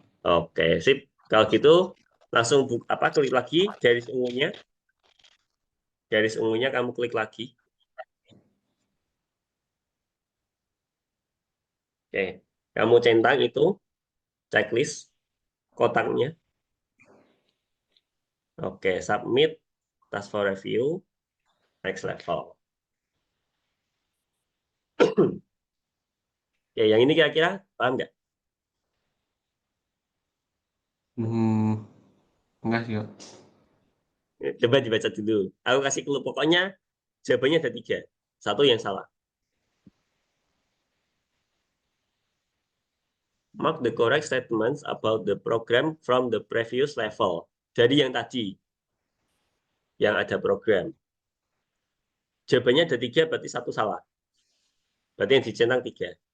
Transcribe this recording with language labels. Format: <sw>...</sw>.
<id>Oke, sip. Kalau gitu, langsung klik lagi garis ungunya. Garis ungunya kamu klik lagi. Oke, kamu centang itu checklist kotaknya.</id> <en>Oke, submit, task for review, next level.</en> <id>Oke, yang ini kira-kira paham nggak? Enggak sih, Kak. Coba dibaca dulu. Aku kasih clue. Pokoknya jawabannya ada 3. Satu yang salah.</id> <en>Mark the correct statements about the program from the previous level.</en> <id>Dari yang tadi, yang ada program. Jawabannya ada 3, berarti satu salah. Berarti yang dicentang 3.</id>